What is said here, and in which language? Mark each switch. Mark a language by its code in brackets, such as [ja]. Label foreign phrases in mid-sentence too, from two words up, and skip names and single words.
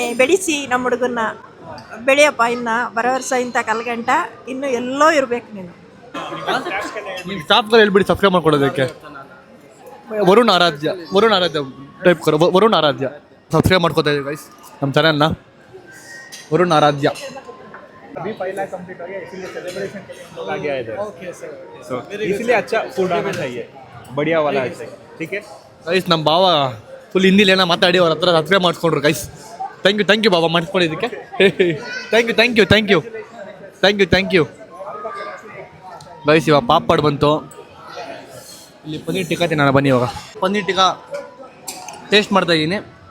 [kn] ಬೆಳೆಸಿ ನಮ್ಮ ಹುಡುಗನ್ನ, ಬೆಳೆಯಪ್ಪ. ಇನ್ನು ಬರೋ ವರ್ಷ ಇಂಥ ಕಲ್ಗಂಟ ಇನ್ನೂ ಎಲ್ಲೋ ಇರಬೇಕು ನೀನು. ಸ್ಟಾಫ್ಗಳು ಹೇಳ್ಬಿಡಿ ಸಬ್ಸ್ಕ್ರೈಬ್ ಮಾಡ್ಕೊಳ್ಳೋದಕ್ಕೆ. [hi] ವರುಣ್ ಆರಾಧ್ಯ टाइप करो. [kn] ವರುಣ್ ಆರಾಧ್ಯ ಸಬ್ಸ್ಕ್ರೈಬ್ ಮಾಡ್ಕೋತಾ ಇದ್ದೀವಿ ಗೈಸ್ ನಮ್ಮ ಚಾನಲ್ನ. ವರುಣ್ ಆರಾಧ್ಯ. [hi] अभी 5 लाख कंप्लीट हो गया, इसीलिए सेलिब्रेशन आ गया इधर. [en] okay sir. [hi] सो इसलिए अच्छा फूड आना चाहिए, बढ़िया वाला है. ठीक है [kn] ಗೈಸ್, ನಮ್ಮ ಭಾವ ಫುಲ್ ಹಿಂದಿಲಿ ಏನೋ ಮಾತಾಡಿ ಅವ್ರ ಹತ್ರ ಸಬ್ಸ್ಕ್ರೈಬ್ ಮಾಡಿಸ್ಕೊಂಡ್ರು ಗೈಸ್. [en] thank you [kn] ಬಾಬಾ ಮಾಡಿಸ್ಕೊಂಡಿದ್ದಕ್ಕೆ. [en] thank you guys. [kn] ಇವಾಗ ಪಾಪಡ್ ಬಂತು. ಇಲ್ಲಿ ಪನ್ನೀರ್ ಟಿಕ್ಕಾ ತಿನ್ನೋಣ ಬನ್ನಿ. ಇವಾಗ ಪನ್ನೀರ್ ಟಿಕ್ಕಾ ಟೇಸ್ಟ್ ಮಾಡ್ತಾ ಇದ್ದೀನಿ.